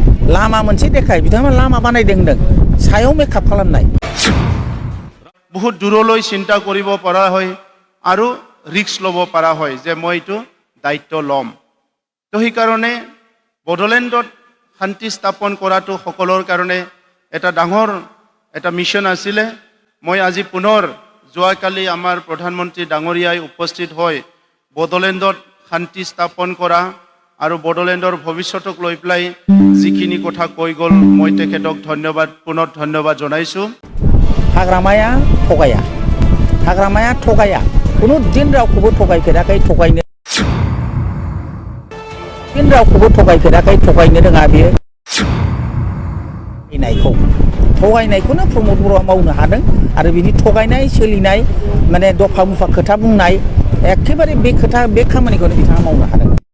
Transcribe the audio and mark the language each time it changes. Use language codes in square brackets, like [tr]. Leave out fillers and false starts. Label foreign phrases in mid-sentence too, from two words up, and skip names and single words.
[brx] लामा मोनसे देखाय बिथांमोना लामा बानायदों होनदों सायाव मेकआप खालामनाय [as] बहुत दूरলৈ চিন্তা কৰিব পৰা হয় আৰু ৰিস্ক ল'ব পৰা হয় যে মই এইটো দায়িত্ব ল'ম তো সেই কাৰণে বড়োলেণ্ডত শান্তি স্থাপন কৰাটো সকলৰ কাৰণে এটা ডাঙৰ এটা মিশন আছিল মই আজি পুনৰ যোৱাকালি আমাৰ প্ৰধানমন্ত্ৰী ডাঙৰীয়াই উপস্থিত হয় বড়োলেণ্ডত শান্তি স্থাপন কৰা আৰু বড়োলেণ্ডৰ ভৱিষ্যতক লৈ পেলাই যিখিনি কথা কৈ গ'ল মই তেখেতক পুনৰ ধন্যবাদ জনাইছো [brx] हाग्रामाया थगाया कुनु दिन रावखौबो थगायफेराखै थगायनो रोङा बियो थगायनायखौनो प्रमद बर'आ मावनो हादों आरो बिनि थगायनाय सोलिनाय माने दफा मुफा खोथा बुंनाय एखेबारे बे खामानिखौनो बिथाङा मावनो हादों